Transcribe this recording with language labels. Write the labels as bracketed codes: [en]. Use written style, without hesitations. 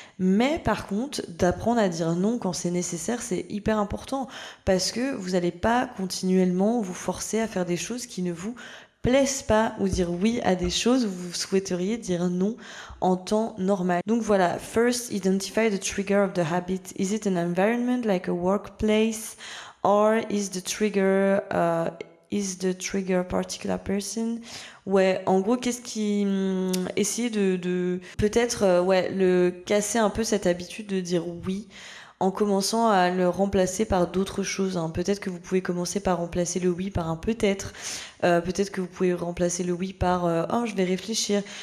[fr] Mais par contre, d'apprendre à dire non quand c'est nécessaire, c'est hyper important, parce que vous n'allez pas continuellement vous forcer à faire des choses qui ne vous plaisent pas, ou dire oui à des choses où vous souhaiteriez dire non en temps normal. Donc voilà, [en] first identify the trigger of the habit. Is it an environment like a workplace, or is the trigger particular person? [fr] Ouais, en gros, qu'est-ce qui essayer de peut-être le casser un peu cette habitude de dire oui, en commençant à le remplacer par d'autres choses, hein. Peut-être que vous pouvez commencer par remplacer le oui par un peut-être. Peut-être que vous pouvez remplacer le oui par oh, je vais réfléchir.